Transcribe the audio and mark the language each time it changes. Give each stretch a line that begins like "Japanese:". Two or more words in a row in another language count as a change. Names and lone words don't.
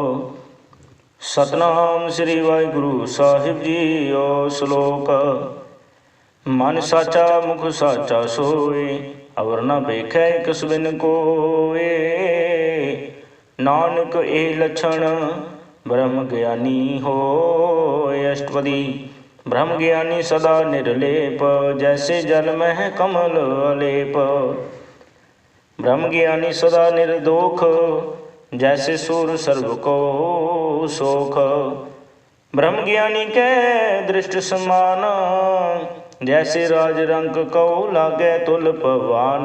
Punjabi: ਸਤਨਾਮ ਸ੍ਰੀ ਵਾਹਿਗੁਰੂ ਸਾਹਿਬ ਜੀਓ। ਸ਼ਲੋਕ। ਮਨ ਸਾਚਾ ਮੁਖ ਸਾਚਾ ਸੋਏ, ਅਵਰ ਨ ਵੇਖੈ ਕਿਸ ਬਿਨ ਕੋਏ। ਨਾਨਕ ਇਹ ਲੱਛਣ ਬ੍ਰਹਮ ਗਿਆਨੀ ਹੋਏ। ਅਸ਼ਟਪਦੀ। ਬ੍ਰਹਮ ਗਿਆਨੀ ਸਦਾ ਨਿਰਲੇਪ ਜੈਸੇ ਜਲ ਮਹ ਕਮਲ ਅਲੇਪ। ਬ੍ਰਹਮ ਗਿਆਨੀ ਸਦਾ ਨਿਰਦੋਖ ਜੈਸੇ ਸੂਰ ਸਰਬ ਕੋ ਸੋਖ। ਬ੍ਰਹਮ ਗਿਆਨੀ ਕੇ ਦ੍ਰਿਸ਼ਟ ਸਮਾਨ ਜੈਸੇ ਰਾਜ ਰੰਕ ਕੋ ਲਾਗੇ ਤੁਲ ਪਵਾਨ।